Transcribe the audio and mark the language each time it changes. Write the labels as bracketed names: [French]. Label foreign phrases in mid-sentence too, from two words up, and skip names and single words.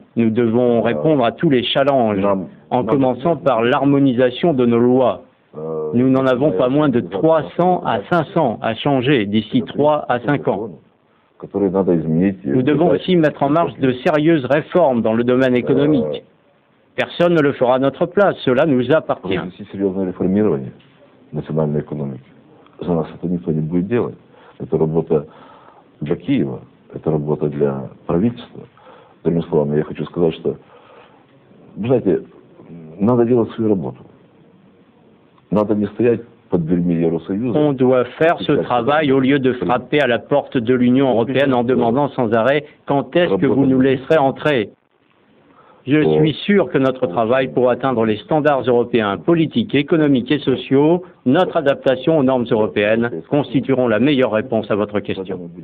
[French] Nous devons répondre à tous les challenges, en commençant par l'harmonisation de nos lois. Nous n'en avons pas moins de 300 à 500 à changer d'ici 3 à 5 ans. Nous devons aussi mettre en marche de sérieuses réformes dans le domaine économique. Personne ne le fera à notre place, cela nous appartient. [Russian] Это работа для правительства. Другими словами, я хочу сказать, что, вы знаете, надо делать свою работу. Надо не стоять под дверьми Евросоюза. [French] On doit faire ce travail au lieu de frapper à la porte de l'Union européenne en demandant sans arrêt quand est-ce que vous nous laisserez entrer. Je suis sûr que notre travail pour atteindre les standards européens politiques, économiques et sociaux, notre adaptation aux normes européennes, constitueront la meilleure réponse à votre question.